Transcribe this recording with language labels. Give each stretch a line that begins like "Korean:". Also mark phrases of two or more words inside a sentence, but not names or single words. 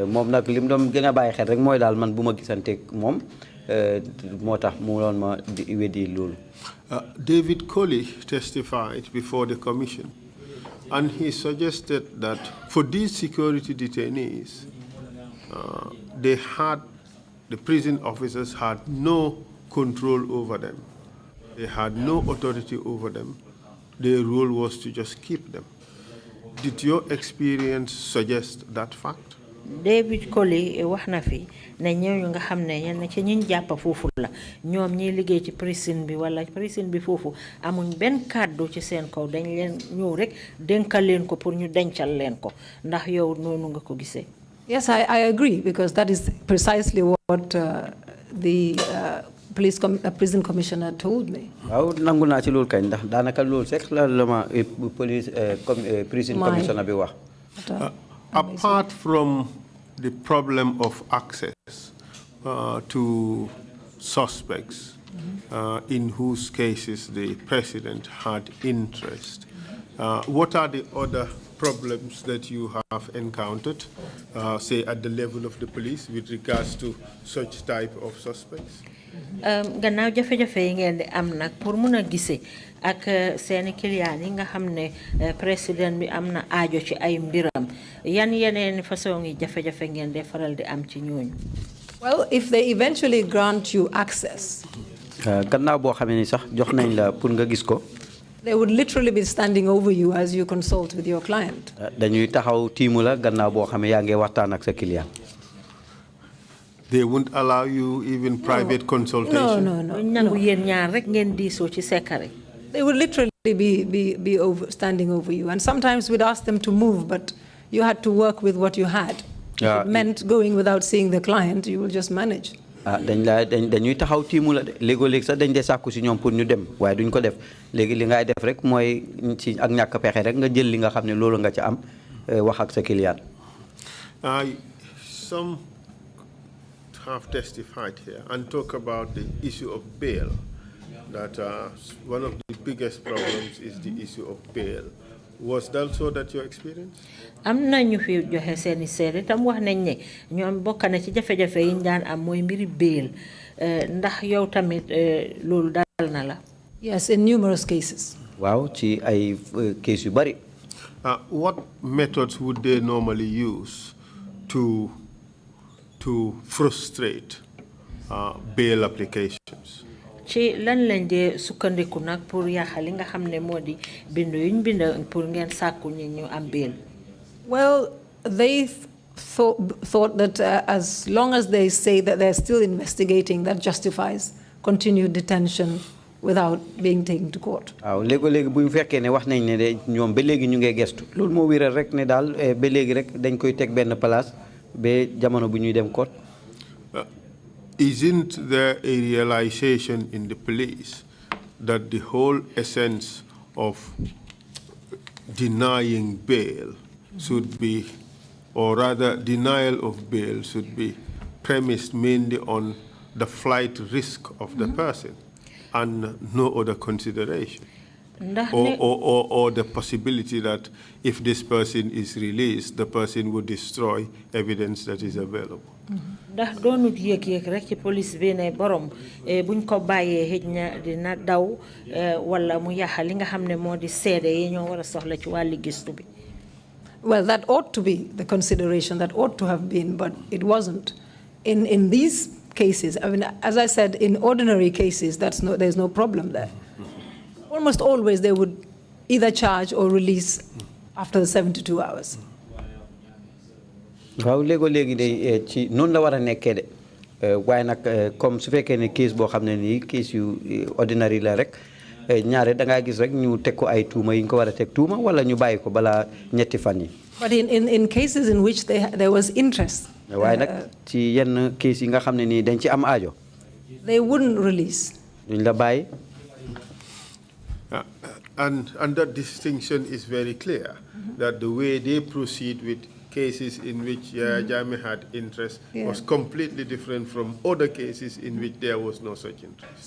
English: David Colley testified before the commission, and he suggested that for these security detainees, the prison officers had no control over them. They had no authority over them. Their role was to just keep them. Did your experience suggest that fact?
Wolof: David Colley wax na fi ne ñooñu nga xam ne yenn ci ñi jàpp foofu la ñoom ñiy liggéey ci prison bi wala prison bi foofu amuñ benn kàddu ci seen kaw dañ leen ñëw rek dénkal leen ko pour ñu dencal leen ko ndax yow noonu nga ko gisee.
English: Yes, I agree, because that is precisely what the prison commissioner told me.
Wolof: waaw nangu naa ci loolu kañ ndax daanaka loolu sax la ma
English: prison commissioner
Wolof: bi wax.
English: Apart from the problem of access to suspects in whose cases the president had interest, what are the other problems that you have encountered, say at the level of the police, with regards to such type of suspects?
Wolof: Gannaaw jafe-jafe yi ngeen di am nag pour mun a gisee ak seeni client yi nga xam ne président bi am na aajo ci ay mbiram yan yeneen façon yi jafe-jafe ngeen di faral di am ci ñooñu.
English: Well, if they eventually grant you access,
Wolof: gannaaw boo xamee ni sax jox nañ la pour nga gis ko.
English: They would literally be standing over you as you consult with your client.
Wolof: dañuy taxaw tiimu la gannaaw boo xamee yaa ngi waxtaan ak sa client.
English: They won't allow you even private consultation? No. They would literally be standing over you. And sometimes we'd ask them to move, but you had to work with what you had. If it meant going without seeing the client, you will just manage.
Wolof: dañuy taxaw tiimu la de léegoo-léeg sax dañ dee sàkku si ñoom pour ñu dem waaye duñ ko def léegi li ngay def rek mooy ci ak ñàkk pexe rek nga jël li nga xam ne loolu nga ca am wax ak sa client.
English: Some have testified here and talk about the issue of bail, that one of the biggest problems is the issue of bail. Was that so that your experience?
Wolof: Am nañu fi joxe seeni seede tam wax nañ ne ñoom bokk na ci jafe-jafe yi ñu daan am mooy mbiri bail ndax yow tamit loolu dal na la.
English: Yes, in numerous cases.
Wolof: Waaw ci ay case yu bari.
English: What methods would they normally use to frustrate bail applications?
Wolof: Ci lan lañ dee sukkandiku nag pour yaaxal li nga xam ne moo di bindu yuñ bind pour ngeen sàkku ñi ñu am bail.
English: Well, they thought that as long as they say that they're still investigating, that justifies continued detention without being taken to court.
Wolof: waaw léegi bu ñu fekkee ne wax nañ ne de ñoom ba léegi ñu ngi gestu loolu moo wéral rek ne daal ba léegi rek dañ koy teg benn place ba jamono bu ñuy dem court.
English: Isn't there a realization in the police that the whole essence of denying bail should be, or rather denial of bail should be premised mainly on the flight risk of the person? and no other consideration? Or the possibility that if this person is released, the person would destroy evidence that is available.
Wolof: Ndax doonut yëg rek ci police bi ne borom buñ ko bàyyee xëj na dina daw wala mu yàq li nga xam ne moo di seede yi ñoo war a soxla ci wàlli gëstu bi.
English: Well, that ought to be the consideration, that ought to have been, but it wasn't. In these cases, I mean, as I said, in ordinary cases, there's no problem there. Almost always they would either charge or release after the 72 hours.
Wolof: waaw léegi de ci noonu la war a nekkee de waaye nag comme su fekkee ne case boo xam ne nii case yu ordinary la rek ñaare da ngaa gis rek ñu teg ko ay tuuma yi ñu ko war a teg tuuma wala ñu bàyyi ko balaa ñetti fan yi.
English: But in cases in which there was interest.
Wolof: waaye nag ci yenn case yi nga xam ne nii dañ ci am aajo.
English: They wouldn't release.
Wolof: duñ la bàyyi.
English: And that distinction is very clear, that the way they proceed with cases in which Jammeh had interest was completely different from other cases in which there was no such interest.